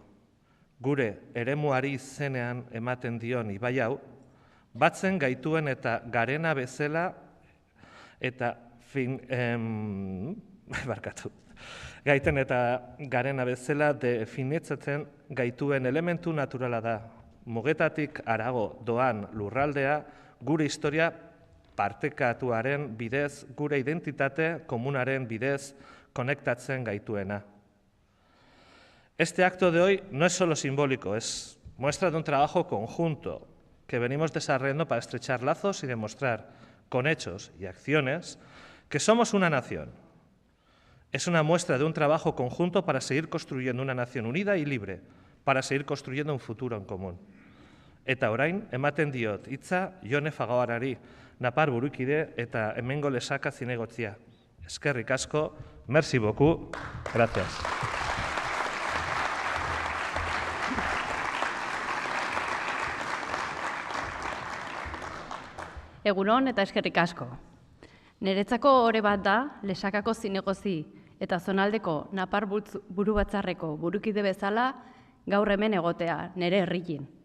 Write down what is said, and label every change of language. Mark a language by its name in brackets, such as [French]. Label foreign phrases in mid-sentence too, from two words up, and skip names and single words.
[Basque] Gure eremuari izenean ematen dion ibai hau, batzen gaituen eta garena bezala eta gaiten eta garena bezala definitzatzen gaituen elementu naturala da. Mugetatik harago doan lurraldea, gure historia partekatuaren bidez, gure identitate komunaren bidez konektatzen gaituena. [Spanish] Este acto de hoy no es solo simbólico, es muestra de un trabajo conjunto que venimos desarrollando para estrechar lazos y demostrar con hechos y acciones que somos una nación. Es una muestra de un trabajo conjunto para seguir construyendo una nación unida y libre, para seguir construyendo un futuro en común. [Basque] Eta orain, ematen diot hitza Jone Fagabarari, Napar burukide eta hemengo lesaka zinegotzia. Eskerrik asko, [French] merci beaucoup, [Spanish] gracias. [Basque] Egunon eta eskerrik asko. Niretzako ore bat da, lesakako zinegozi eta zonaldeko Napar Buru Batzarreko burukide bezala gaur hemen egotea, nire herrikin.